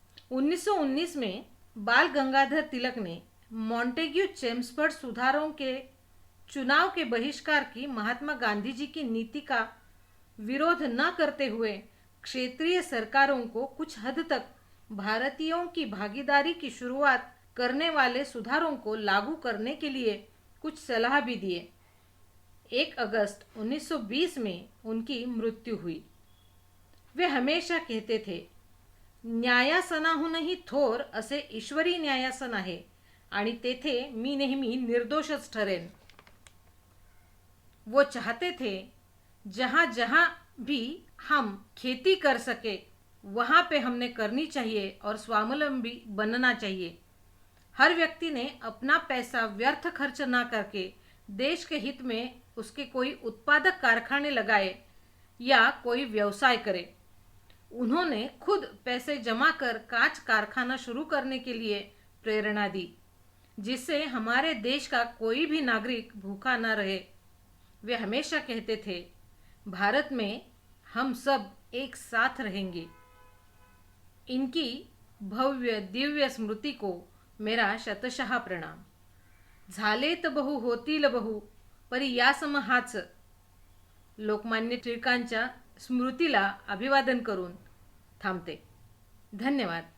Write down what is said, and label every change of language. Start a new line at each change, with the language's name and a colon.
Hindi: 1919 में बाल गंगाधर तिलक ने मॉन्टेग्यू चेम्सफोर्ड सुधारों के चुनाव के बहिष्कार की महात्मा गांधी जी की नीति का विरोध न करते हुए क्षेत्रीय सरकारों को कुछ हद तक भारतीयों की भागीदारी की शुरुआत करने वाले सुधारों को लागू करने के लिए कुछ सलाह भी दिए। 1 अगस्त 1920 में उनकी मृत्यु हुई। वे हमेशा कहते थे,
Marathi: न्यायासनाहूनही थोर असे ईश्वरी न्यायासन आहे आणि तेथे मी नेहमी निर्दोषच ठरेन।
Hindi: वो चाहते थे जहाँ जहाँ भी हम खेती कर सके वहाँ पे हमने करनी चाहिए और स्वावलंबी बनना चाहिए। हर व्यक्ति ने अपना पैसा व्यर्थ खर्च ना करके देश के हित में उसके कोई उत्पादक कारखाने लगाए या कोई व्यवसाय करे। उन्होंने खुद पैसे जमा कर कांच कारखाना शुरू करने के लिए प्रेरणा दी, जिससे हमारे देश का कोई भी नागरिक भूखा न रहे। वे हमेशा कहते थे, भारत में हम सब एक साथ रहेंगे। इनकी भव्य दिव्य स्मृति को मेरा शतशः प्रणाम।
Marathi: झालेत बहु होतील बहु परी या सम हाच। लोकमान्य टिळकांच्या स्मृतीला अभिवादन करून थांबते। धन्यवाद।